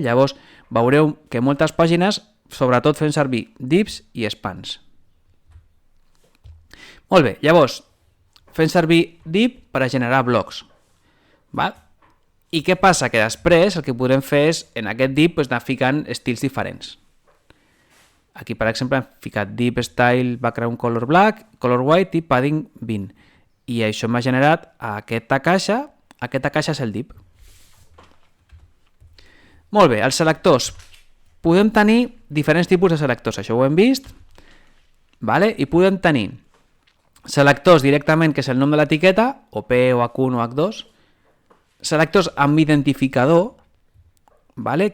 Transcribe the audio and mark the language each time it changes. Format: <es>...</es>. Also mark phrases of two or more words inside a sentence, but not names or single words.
<ca>Llavors veureu que moltes pàgines sobretot fem servir divs i spans. Molt bé, llavors fem servir div per a generar blocs. Val? I què passa? Que després el que podrem fer és, en aquest div, anar ficant estils diferents. Aquí, per exemple, hem ficat</ca> <en>div style background color black, color white</en> <ca>i padding 20. I això m'ha generat aquesta caixa és el div. Molt bé, els selectors. Podem tenir diferents tipus de selectors, això ho hem vist, vale? I podem tenir selectors directament, que és el nom de l'etiqueta, o P, o H1 o H2, selectors amb identificador, vale?</ca>